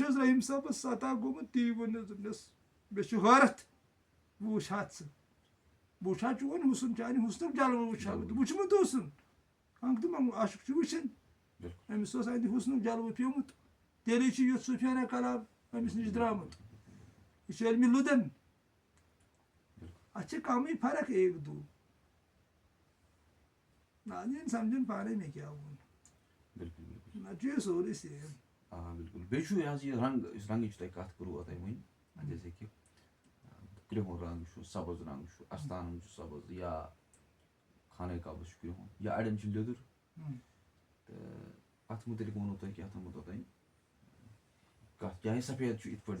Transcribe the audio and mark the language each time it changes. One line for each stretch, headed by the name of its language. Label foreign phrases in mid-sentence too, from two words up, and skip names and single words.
Kashmiri: اوس رحیٖم صٲبس عطا گوٚمُت تی ووٚننس دوٚپنس مےٚ چھُ حٲرت بہٕ وٕچھ ہا ژٕ بہٕ وٕچھ ہا چون حُسن چانہِ حُسنُک جلوٕ وٕچھ ہا بہٕ وٕچھمُت اوسُن ہنٛگ تہٕ منٛگ عاشق چھُ وٕچھان أمِس اوس اَتہِ حُسنُک جلوٕ پیوٚمُت تیٚلے چھُ یُتھ صوٗفیانہ کلام أمِس نِش درٛامُت یہِ چھُ علمِ لُدن اتھ چھِ کمٕے فرق ایک دو ناظریٖن سمجھن پانے مےٚ کیٛاہ ووٚن نتہٕ چھُ یہِ سورُے سیم آ بالکل بیٚیہِ چھُ یہِ حظ یہِ رنٛگ یُس رنٛگٕچ تۄہہِ کتھ کوٚروٕ تۄہہِ وۄنۍ
Urdu: جیسے کہِ
Kashmiri: کرٛہُن رنٛگ چھُ سبٕز رنٛگ چھُ استانن چھُ سبٕز یا خانہ کعبس چھُ کرٛہُن یا اڑٮ۪ن چھُ لیٚدُر تہٕ اتھ مُتعلق ووٚنوٕ تۄہہِ کیٛاہ تامَتھ اوٚتانۍ کتھ کیٛازِ سفید چھُ یِتھ پٲٹھۍ